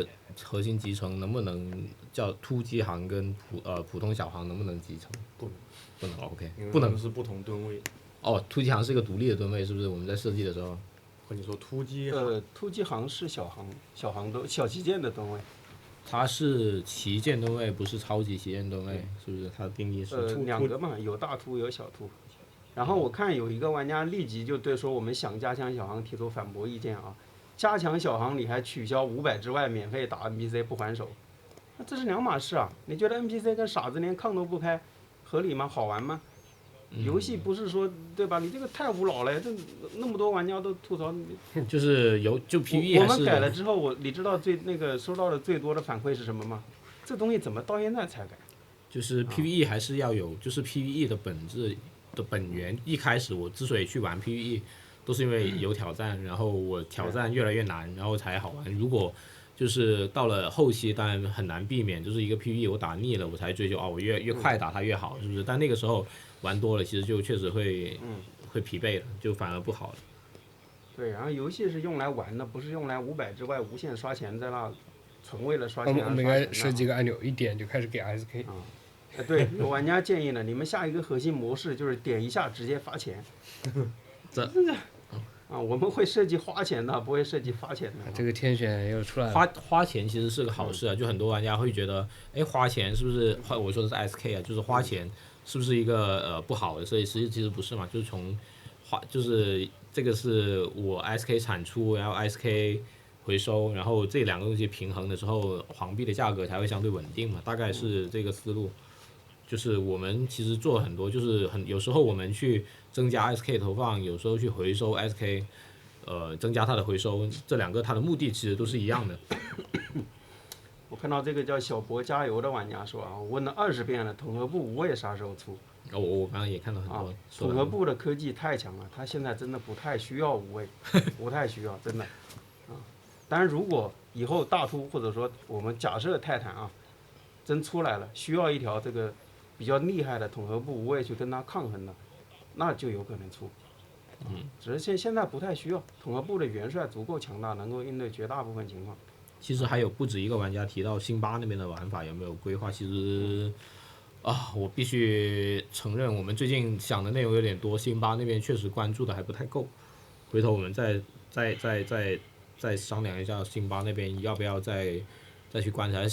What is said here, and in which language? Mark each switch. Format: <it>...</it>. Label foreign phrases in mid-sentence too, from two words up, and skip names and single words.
<zh>核心集成能不能叫突擊航跟普通小航能不能集成？不能 ，OK， 不能是不同噸位。哦，突擊航是一個獨立的噸位，是不是？我們在設計的時候，或者說突擊突擊航是小旗艦的噸位。它是旗艦噸位，不是超級旗艦噸位，是不是？它的定義是兩個嘛，有大突有小突。然後我看有一個玩家立即就對說我們想加強小航提出反駁意見啊。加強小航你還取消500之外免費打 NPC 不還手， 那这是兩碼事啊！你覺得 NPC 跟傻子連炕都不開，合理嗎？好玩嗎？遊戲不是說對吧？你這個太無腦了，這那麼多玩家都吐槽。就是就 PVE 我們改了之後，你知道收到的最多的反饋是什麼嗎？這東西怎麼到現在才改？就是 PVE 還是要有，就是 PVE 的本質的本源。一開始我之所以去玩 PVE，都是因為有挑戰，然後我挑戰越來越難，然後才好玩。如果就是到了後期，當然很難避免，就是一個 PVE 我打膩了，我才追求我越快打它越好，是不是？但那個時候玩多了，其實就確實會疲憊的，就反而不好了。對，然後遊戲是用來玩的，不是用來500之外無限刷錢，在那純為了刷錢。我們應該設幾個按鈕，一點就開始給 SK。對，有玩家建議呢，你們下一個核心模式就是點一下直接發錢。我們會設計花錢的，不會設計發錢的。這個天選又出來了。花錢其實是個好事啊，就很多玩家會覺得，哎，花錢是不是？我說的是 SK 啊，就是花錢是不是一個不好的？所以其實不是嘛，就是就是這個是我 SK 產出，然後 SK 回收，然後這兩個東西平衡的時候，黃幣的價格才會相對穩定嘛，大概是這個思路。就是我們其實做很多，就是有時候我們去增加 SK 投放，有時候去回收 SK，增加它的回收，這兩個它的目的其實都是一樣的。我看到這個叫小博加油的玩家說啊，我問了20遍了，統合部無畏啥時候出？我剛剛也看到很多。統合部的科技太強了，他現在真的不太需要無畏，不太需要，真的。當然如果以後大突或者說我們假設泰坦啊，真出來了，需要一條這個比較厲害的統合部無畏去跟它抗衡的，那就有可能出。只是現在不太需要，統合部的元帥足夠強大，能夠應對絕大部分情況。其實還有不止一個玩家提到辛巴那邊的玩法有沒有規劃，其實我必須承認我們最近想的內容有點多，辛巴那邊確實關注的還不太夠，回頭我們再商量一下辛巴那邊要不要再去觀察。</zh>